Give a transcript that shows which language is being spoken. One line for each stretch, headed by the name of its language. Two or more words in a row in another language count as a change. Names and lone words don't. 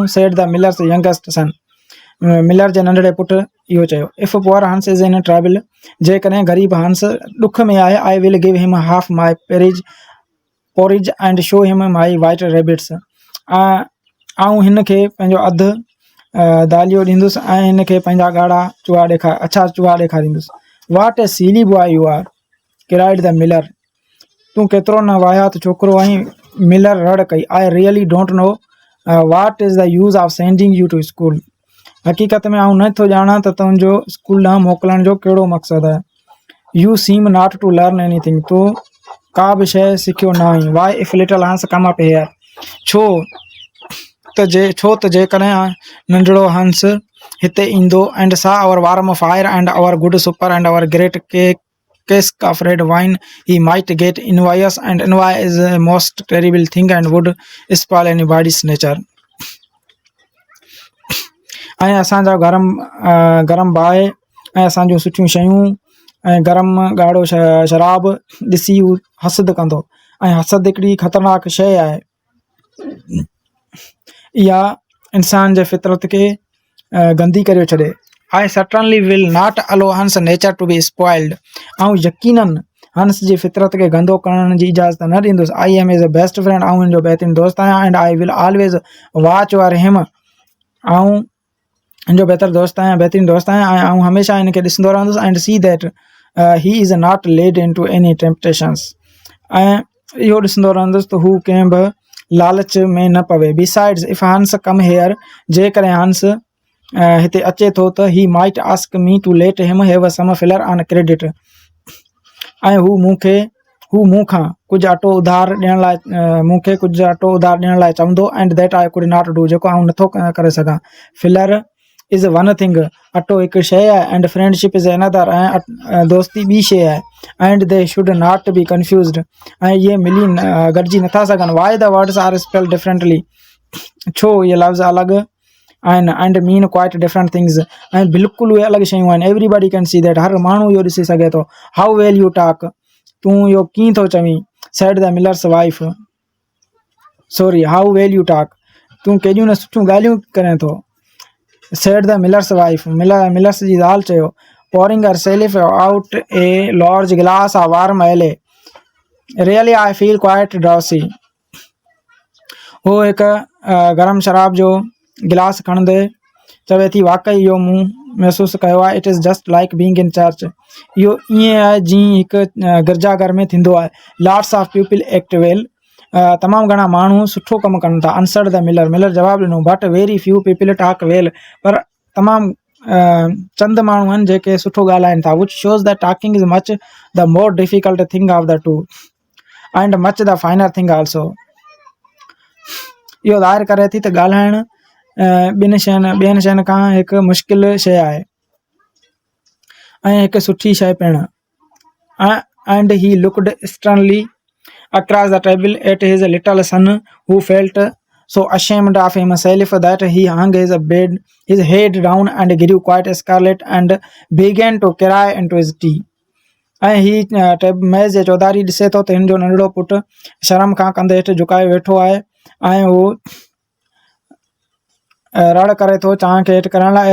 English: said the miller's youngest son.
Sindhi: मिलर जे नंढड़े पुटु इहो चयो.
English: If poor Hans is in trouble,
Sindhi: जेकॾहिं ग़रीब हंस ॾुख में आहे,
English: I will give him half my porridge and show him my white rabbits.
Sindhi: आऊं हिन खे पंहिंजो अधु दालियो ॾींदुसि ऐं हिन खे पंहिंजा ॻाढ़ा चूहा ॾेखारींदुसि.
English: What a silly boy you are, cried the miller.
Sindhi: तूं केतिरो न वाहियात छोकिरो आहीं. मिलर रड़ कई.
English: I really don't know what is the use of sending you to school.
Sindhi: हक़ीक़त में आउं नथो ॼाणां त तुंहिंजो स्कूल ॾांहुं मोकिलण जो कहिड़ो मक़सदु आहे.
English: You seem not to learn anything.
Sindhi: तूं का बि शइ सिखियो न आहीं.
English: Why if little Hans come up here.
Sindhi: छो छो त जेकॾहिं नंढड़ो हंस हिते ईंदो
English: and saw our warm fire and our good supper and our great cask of red wine, he might get envious, and envy is a most terrible thing and would spoil anybody's nature.
Sindhi: ऐं असांजा गरम बाहि ऐं असांजूं सुठियूं शयूं ऐं गरम ॻाढ़ो शराब ॾिसी हू हसद कंदो ऐं हसद हिकिड़ी ख़तरनाक शइ आहे इहा इंसान जे फितरत खे गंदी करे छॾे
English: I certainly will not allow Hans nature to be spoiled.
Sindhi: ऐं यकीनन हंस जी फितरत खे गंदो करण जी इजाज़त न ॾींदुसि
English: I am his best friend,
Sindhi: ऐं हिनजो बहितरीन दोस्त आहियां
English: and I will always watch over him.
Sindhi: ऐं हिनजो बहितरीन दोस्त आहियां ऐं हमेशह हिनखे ॾिसंदो रहंदुसि
English: and see that he is not led into any temptations.
Sindhi: ऐं इहो ॾिसंदो रहंदुसि त हू कंहिं बि लालच में न पवे.
English: Besides, if Hans come here,
Sindhi: जेकॾहिं हंस हिते अचे थो त
English: he might ask me to let him have some filler on credit.
Sindhi: ऐं हू मूंखां कुझु अटो उधार ॾियण लाइ चवंदो
English: and that I could not do,
Sindhi: जेको आउं नथो करे सघां.
English: Filler is one thing,
Sindhi: अटो हिकु शइ आहे
English: and friendship is another,
Sindhi: ऐं दोस्ती ॿी शइ आहे
English: and they should not be confused,
Sindhi: ऐं इहे मिली गॾिजी नथा सघनि.
English: Why the words are spelled differently,
Sindhi: छो इहे लफ़्ज़ अलॻि आहिनि
English: and mean quite different things,
Sindhi: ऐं बिल्कुलु उहे अलॻि शयूं आहिनि.
English: Everybody can see that,
Sindhi: हर माण्हू इहो ॾिसी सघे थो.
English: How well you talk,
Sindhi: तूं इहो कीअं थो चवीं.
English: said the miller's wife, sorry, how well you talk,
Sindhi: तूं केॾियूं न सुठियूं ॻाल्हियूं करे थो.
English: said the miller's wife,
Sindhi: मिलर्स जी ज़ाल चयो.
English: pouring herself out a large glass of warm ale, really I feel quite drowsy.
Sindhi: हू हिकु गरम शराब जो गिलास खणंदे चवे थी वाक़ई इहो मूं महसूसु कयो आहे.
English: It is just like being in church,
Sindhi: इहो ईअं आहे जीअं हिकु गिरजाघर में थींदो आहे.
English: लॉट्स ऑफ पीपल एक्ट वेल,
Sindhi: तमामु घणा माण्हू सुठो कमु कनि था.
English: answered the miller
Sindhi: जवाबु ॾिनो.
English: But very few people talk well,
Sindhi: पर तमामु चंद माण्हू आहिनि जेके सुठो ॻाल्हाइनि था.
English: Which shows the talking is much the more difficult thing of the two and much the finer thing also.
Sindhi: इहो ज़ाहिर करे थी त ॻाल्हाइणु ॿियनि शयुनि खां हिकु मुश्किल शइ आहे ऐं हिकु सुठी शइ पिणु.
English: and he looked sternly across the table at his little son, who felt so ashamed of himself that he hung his head down and grew quite scarlet and began to cry into his tea.
Sindhi: ऐं ही मेज़ जे चौधारी ॾिसे थो त हिन जो नंढड़ो पुटु शर्म खां कंधे हेठि झुकाए वेठो आहे ऐं हू रड़ करे थो चांहि खे हेठि करण लाइ.